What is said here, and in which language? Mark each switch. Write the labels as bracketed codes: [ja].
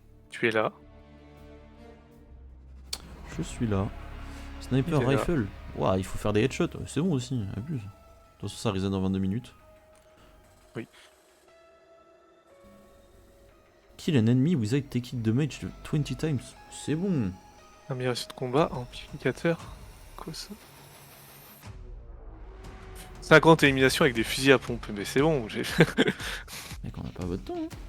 [fr] Tu es là. Je suis là. Sniper Il est là. [en] rifle. [fr] Ouah, il faut faire des headshots. C'est bon aussi, abuse. De toute façon, ça reset dans 22 minutes. Oui. [en] Kill an enemy without taking damage 20 times. [fr] C'est bon. Amélioration de combat, amplificateur. Quoi ça 50 éliminations avec des fusils à pompe, mais c'est bon, j'ai. Mec, on a pas votre temps. Hein.